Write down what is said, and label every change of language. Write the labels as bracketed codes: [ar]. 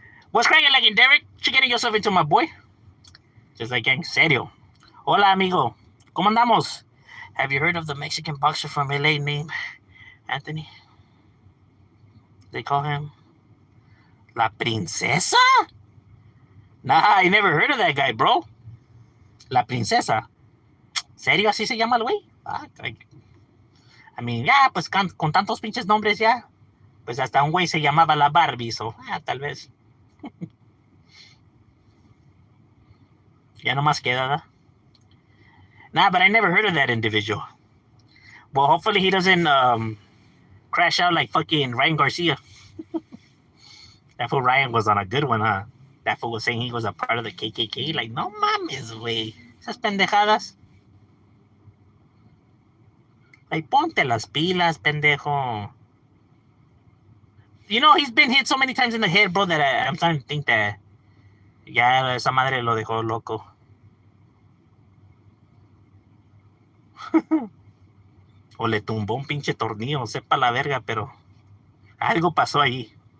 [en] What's cracking like in Derek? You getting yourself into, my boy? Just like [es] en serio. Hola, amigo. ¿Cómo andamos? [en] Have you heard of the Mexican boxer from LA named Anthony? They call him La Princesa? Nah, I never heard of that guy, bro. [es] La Princesa. ¿Serio así se llama el güey? [en] I mean, [es] ya, pues con tantos pinches nombres ya. Pues hasta un güey se llamaba la Barbie, [en] so, [es] tal vez. Ya no más queda, ¿da? [en] Nah, but I never heard of that individual. Well, hopefully he doesn't crash out like fucking Ryan Garcia. That fool Ryan was on a good one, huh? That fool was saying he was a part of the KKK. Like, [es] no mames, güey. Esas pendejadas. [en] Like, [es] ponte las pilas, pendejo. [en] You know, he's been hit so many times in the head, bro, that I'm starting to think that [es] ya esa madre lo dejó loco. O le tumbó un pinche tornillo, sepa la verga, pero algo pasó ahí.